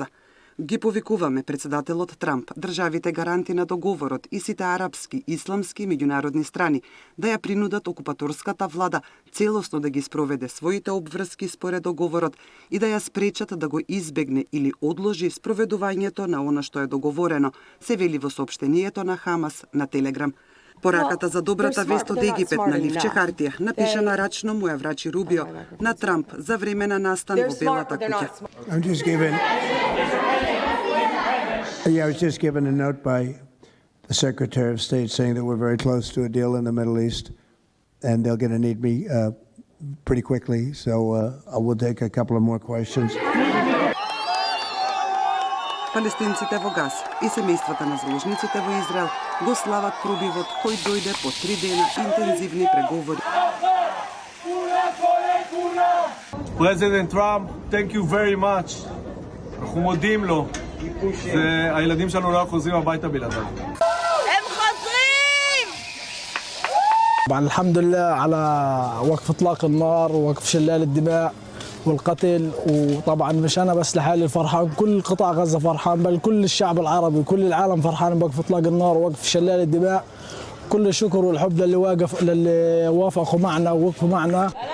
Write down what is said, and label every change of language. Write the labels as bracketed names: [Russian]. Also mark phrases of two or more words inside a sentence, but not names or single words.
[Macedonian] Ги повикуваме председателот Трамп, државите гаранти на договорот и сите арапски, исламски и меѓународни страни да ја принудат окупаторската влада целосно да ги спроведе своите обврски според договорот и да ја спречат да го избегне или одложи спроведувањето на она што е договорено, се вели во соопштението на Хамас на Телеграм. Пораката за добрата вест од Египет на ливче хартија, напишана рачно, му ја врачи Рубио на Трамп за време на настан во Белата куќа. [English] Yeah, I was just given a note by the Secretary of State saying that we're very close to a deal in the Middle East, and they're going to need me pretty quickly, so I will take a couple of more questions. [Macedonian] Палестинците во Газа и семејствата на заложниците во Израел го слават пробивот кој дојде по 3 дена интензивни преговори. [English] President Trump, thank you very much. [Hebrew] אנחנו מודים לו. הילדים שלנו לא חוזרים הביתה בלעדיו. הם חוזרים! [Arabic] الحمد لله على وقف اطلاق النار ووقف شلال الدماء والقتل، وطبعا مش انا بس لحالي فرحان، كل قطاع غزه فرحان، بل كل الشعب العربي كل العالم فرحان بوقف اطلاق النار ووقف شلال الدماء. كل الشكر والحب للي وافقوا معنا ووقفوا معنا.